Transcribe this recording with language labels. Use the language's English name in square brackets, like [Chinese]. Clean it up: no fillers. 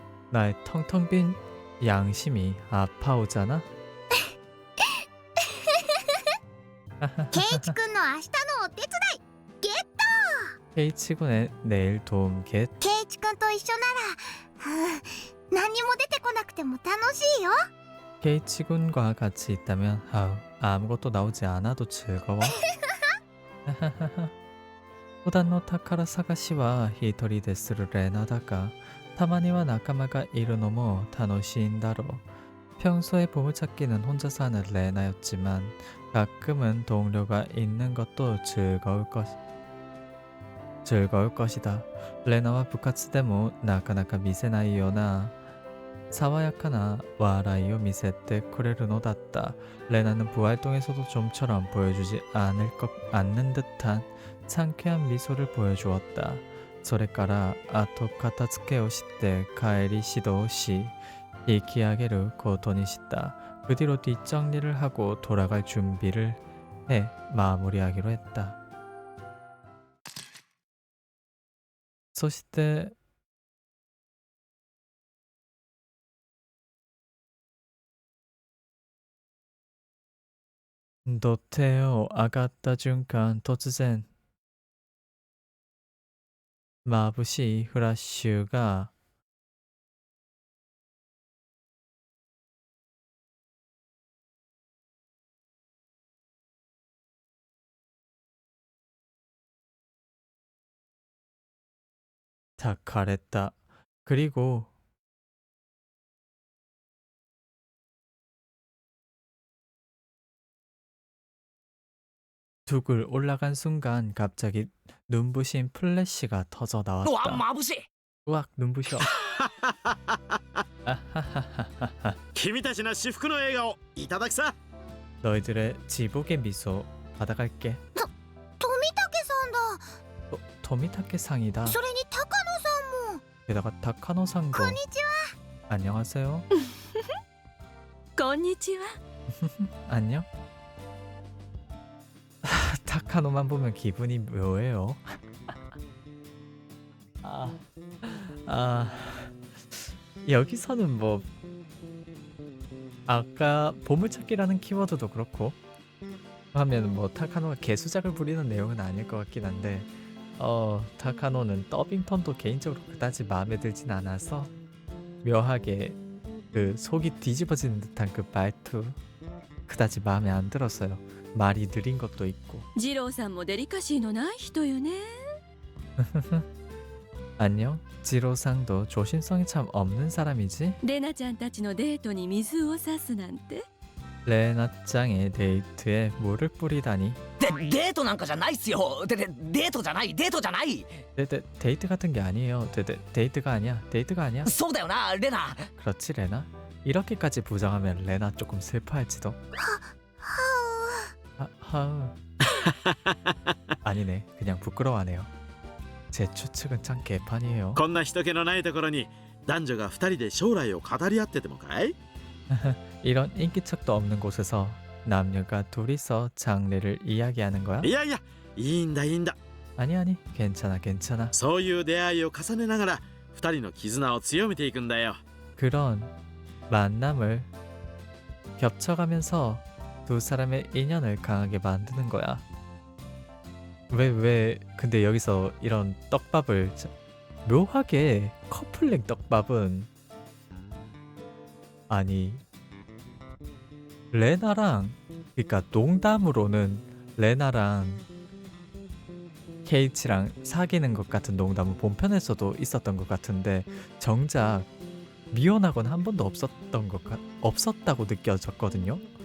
[Korean] 나의 텅텅 빈 양심이 아파오잖아? [Japanese] ケイチくんの明日のお手伝いゲット。 [Korean] 케이치군의 내일 도움 겟. [Japanese] ケイチくんと一緒なら、何にも出てこなくても楽しいよ。 [Korean] 케이치군과 같이 있다면 아무것도 나오지 않아도 즐거워. [Japanese] 普段の宝探しは一人でするレナだがたまには仲間がいるのも楽しいんだろう. [Korean] 평소에 보물찾기는 혼자서 하는 레나였지만 가끔은 동료가 있는 것도 즐거울 것이다. 레나와 부카츠 [Japanese] でもなかなか見せないような爽やかな笑いを見せてくれるのだった. [Korean] 레나는 부활동에서도 좀처럼 보여주지 않는 듯한 상쾌한 미소를 보여주었다. [Japanese] それから後片付けをして帰り指導し引き上げることにした. [Korean] 그 뒤로 뒷정리를 하고 돌아갈 준비를 해 마무리하기로 했다. [Japanese] そして土手を上がった瞬間突然眩しいフラッシュが焚かれた. [Korean] 그리고 둑을 올라간 순간 갑자기 눈부신 플래시가 터져 [Japanese] うわ [Korean] 나왔다. [Japanese] 眩しい [Korean] 우악 눈부셔. 아하하하하. [Japanese] 君たちの至福の笑顔いただくさ。 [Korean] 너희들의 지복의 미소 받아갈게. [Japanese] 富武さんだ。 [Korean] 토미타케 상이다. [Japanese] それに高野さんも。 [Korean] 게다가 타카노상도. [Japanese] こんにちは。 [Korean] 안녕하세요. [Japanese] こんにちは。 [Korean] 안녕. 타카노만 보면 기분이 묘해요. 아, 여기서는 뭐 아까 보물찾기라는 키워드도 그렇고 하면 뭐 타카노가 개수작을 부리는 내용은 아닐 것 같긴 한데 타카노는 더빙턴도 개인적으로 그다지 마음에 들진 않아서 묘하게 그 속이 뒤집어지는 듯한 그 말투 그다지 마음에 안 들었어요. 말이 느린 것도 있고. [Japanese] 二郎さんもデリカシーのない人よね。 [Korean] 안녕. 지로상도 조심성이 참 없는 사람이지. [Japanese] レナちゃんたちのデートに水を差すなんて。 [Korean] 레나짱의 데이트에 물을 뿌리다니. [Japanese] デートなんかじゃないっすよ。デートじゃないデートじゃない。 [Korean] 데이트 같은 게 아니에요. 데이트가 아니야. 데이트가 아니야. [Japanese] そうだよなレナ。 [Korean] 그렇지 레나? 이렇게까지 부정하면 레나 조금 슬퍼할지도. 하우. 아니네. 그냥 부끄러워하네요. 제 추측은 참 개판이에요. [Japanese] こんな人気のないところに男女が二人で将来を語り合っててもかい？ [Korean] 이런 인기척도 없는 곳에서 남녀가 둘이서 장래를 이야기하는 거야? [Japanese] いやいや、いいんだいいんだ。 [Korean] 아니 괜찮아 괜찮아. [Japanese] そういう出会いを重ねながら二人の絆を強めていくんだよ。 [Korean] 그런 만남을 겹쳐가면서 두 사람의 인연을 강하게 만드는 거야. 왜 근데 여기서 이런 떡밥을 묘하게 커플링 떡밥은 아니 레나랑 그러니까 농담으로는 레나랑 케이치랑 사귀는 것 같은 농담은 본편에서도 있었던 것 같은데 정작 미혼하고는 한 번도 없었다고 느껴졌거든요.